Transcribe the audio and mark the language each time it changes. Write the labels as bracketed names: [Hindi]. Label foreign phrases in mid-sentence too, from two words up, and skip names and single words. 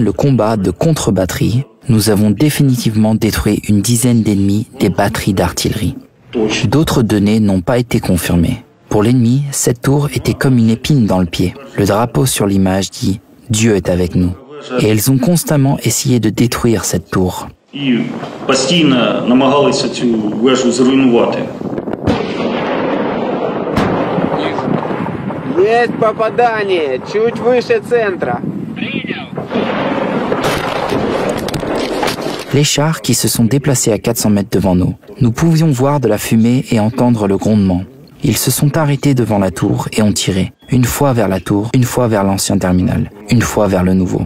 [French] le combat de contre-batterie, nous avons définitivement détruit une dizaine d'ennemis des batteries d'artillerie. D'autres données n'ont pas été confirmées. Pour l'ennemi, cette tour était comme une épine dans le pied. Le drapeau sur l'image dit « Dieu est avec nous ». Et elles ont constamment essayé de détruire cette tour. [Ukrainian] І постійно намагалися цю вежу зруйнувати. [Russian] Есть попадание, чуть выше центра. [French] Les chars qui se sont déplacés à 400 mètres devant nous. Nous pouvions voir de la fumée et entendre le grondement. Ils se sont arrêtés devant la tour et ont tiré. Une fois vers la tour, une fois vers l'ancien terminal, une fois vers le nouveau.